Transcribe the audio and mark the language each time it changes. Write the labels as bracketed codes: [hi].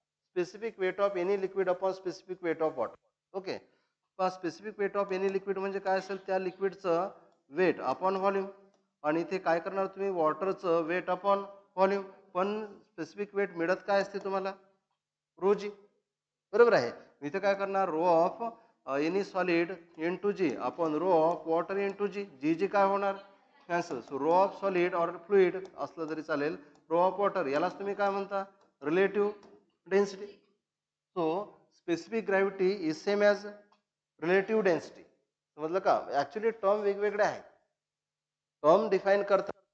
[en] Specific weight of any liquid upon specific weight of water. Okay. [mr] Specific weight of any liquid म्हणजे काय असेल? त्या लिक्विडचं weight upon volume. आणि इथे काय करणार तुम्ही? वॉटरचं वेट अपॉन व्हॉल्यूम. पण स्पेसिफिक वेट मिळत काय असते तुम्हाला? रो जी. बरोबर आहे. इथे काय करणार? [en] Rho of any solid into g upon rho of water into g. [mr] जी जी काय होणार? Cancel. So row of solid or fluid असलं तरी चालेल, रो ऑफ वॉटर यालाच तुम्ही काय म्हणता? Relative density. [en] So specific gravity is same as relative density. [mr] समजलं का? ॲक्च्युली टर्म वेगवेगळे आहेत. टर्म डिफाईन करतात